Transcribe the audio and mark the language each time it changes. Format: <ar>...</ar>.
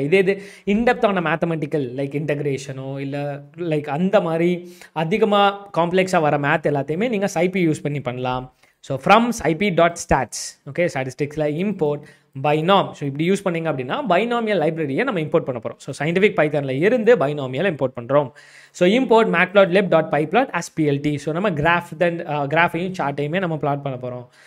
<ta>இது இன்டெப்த்தான mathematical like இன்டகிரேஷனோ இல்லை like அந்த மாதிரி அதிகமாக காம்ப்ளெக்ஸாக வர மேத் எல்லாத்தையுமே நீங்கள் SciPy யூஸ் பண்ணி பண்ணலாம்.</ta> <en>so from scipy.stats, okay,</en> <ta>ஸ்டாட்டிஸ்டிக்ஸில்</ta> <en>Import binom.</en> <ta>So இப்படி யூஸ் பண்ணிங்க அப்படின்னா பைனாமியல் லைப்ரரியை நம்ம இம்போர்ட் பண்ண போகிறோம். ஸோ சயின்டிஃபிக் பைத்தனில் இருந்து பைனாமியல் இம்போர்ட் பண்ணுறோம்.</ta> <en>So import matplotlib.pyplot as plt.</en> <ta>So நம்ம கிராஃபையும் சார்ட்டையுமே நம்ம பிளாட் பண்ண போகிறோம்.</ta>